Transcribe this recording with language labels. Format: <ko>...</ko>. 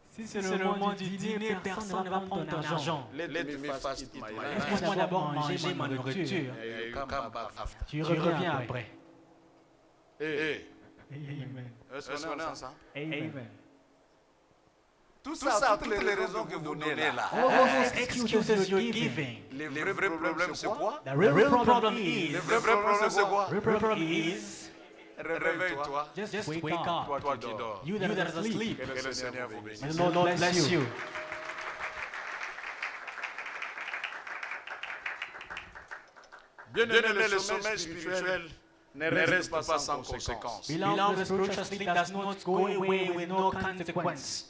<fr>Si c'est le moment du dîner, personne ne va prendre ton argent.</fr> <en>Let me first eat my</en> <fr>Laisse-moi</fr> <en>lunch.</en> <fr>d'abord manger ma nourriture.</fr> <en>You come back after.</en> <fr>Tu reviens après. Hey, Amen. est-ce qu'on est ensemble? Amen. Tout ça, toutes les raisons que vous donnez là.</fr> <en>All those excuses you're giving.</en> <fr>Les vrais problèmes, c'est quoi?</fr> <en>The real problem is,</en> <fr>Le vrai problème, c'est quoi?</fr> <en>real problem is,</en> <fr>Réveille-toi.</fr> <en>just wake up.</en> <fr>Toi qui dors.</fr> <en>You that are asleep.</en> <fr>Que le Seigneur vous bénisse.</fr> <en>May the Lord bless you.</en> <fr>Bien-aimé, le sommeil spirituel ne reste pas sans conséquence.</fr> <en>Beloved, the spiritual sleep does not go away with no consequence.</en>